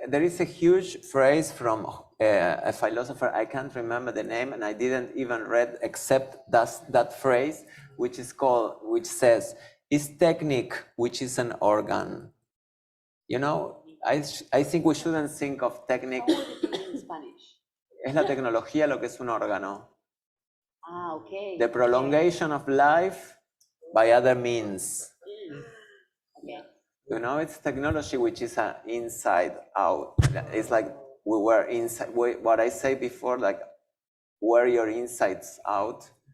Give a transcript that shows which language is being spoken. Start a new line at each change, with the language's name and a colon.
English: There is a huge phrase from a philosopher. I can't remember the name, and I didn't even read except that phrase, which says, "Is technique which is an organ." You know, I think we shouldn't think of technique. How would it be in Spanish?
Spanish: Es la tecnología lo que es un órgano.
English: Ah, okay. The prolongation of life by other means. Okay. You know, it's technology which is an inside out. It's like we were inside. What I say before, like wear your insides out.